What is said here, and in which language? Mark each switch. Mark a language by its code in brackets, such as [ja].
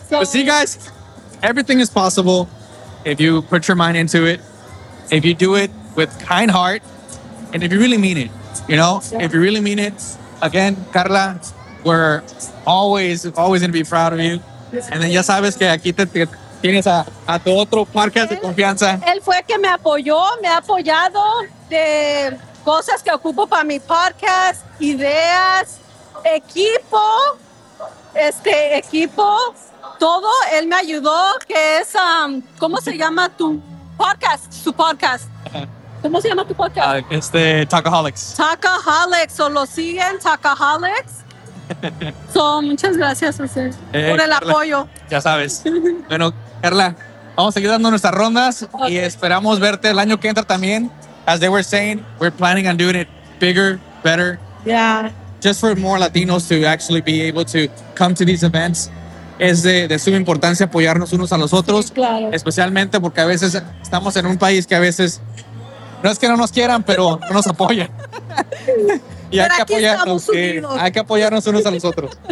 [en] So, but see guys, everything is possible if you put your mind into it, if you do it with kind heart, and if you really mean it, you know? Yeah. If you really mean it, again, Carla, we're always going to be proud of you. Yeah. And then [es] ya sabes que aquí te tienes a tu otro podcast de confianza. Él fue que me ha apoyado de cosas que ocupo para mi podcast, ideas, equipo, todo. Él me ayudó, que es, ¿cómo se llama tu podcast? Su podcast. ¿Cómo se llama tu podcast? Talkaholics. Talkaholics, o lo siguen, Talkaholics. So, muchas gracias, José, por el Carla, apoyo. Ya sabes. Bueno, Carla, vamos a seguir dando nuestras rondas, okay, y esperamos verte el año que entra también. [en] As they were saying, we're planning on doing it bigger, better. Yeah. Just for more Latinos to actually be able to come to these events. [es] Es de suma importancia apoyarnos unos a los otros. Sí, claro. Especialmente porque a veces estamos en un país que a veces, no es que no nos quieran, pero no nos apoyan. Y pero hay que apoyarnos. Hay que apoyarnos unos a los otros.